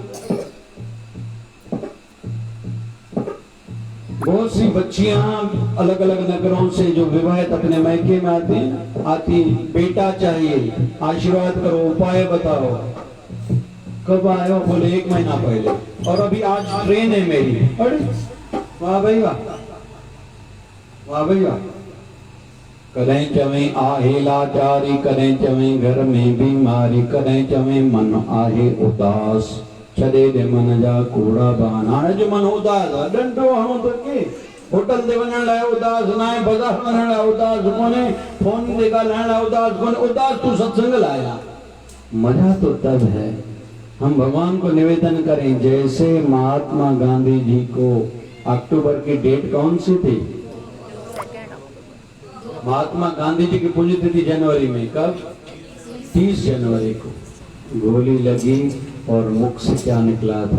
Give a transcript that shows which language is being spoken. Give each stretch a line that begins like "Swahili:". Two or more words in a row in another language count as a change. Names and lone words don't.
Hindi: बहुत सी बच्चियां अलग अलग नगरों से जो विवाहित अपने मैके में आती बेटा चाहिए, आशीर्वाद करो, उपाय बताओ। कब आए हो, बोले 1 महीना पहले, और अभी आज ट्रेन है मेरी। अरे वाह भाई वाह, वाह भाई वाह।
Sindhi: कदें चवें आहे लाचारी, कदें चवें घर में बीमारी, कदें चवें मन आहे उदास, छदे दे मन जा कूड़ा बान। हाणे जो मन उदास आहे, डंडो हणो तो के होटल ते वञण लाइ उदास न आहे, बाज़ार वञण लाइ उदास कोन्हे, फोन ते ॻाल्हाइण लाइ उदास कोन्हे, उदास तू सत्संग लाइ आहे।
Hindi: मजा तो तब है हम भगवान को निवेदन करें, जैसे महात्मा गांधी जी को अक्टूबर की डेट कौन सी थी? महात्मा गांधी जी की पुण्यतिथि जनवरी में, कब? 30 जनवरी को गोली लगी और मुख से क्या निकला था?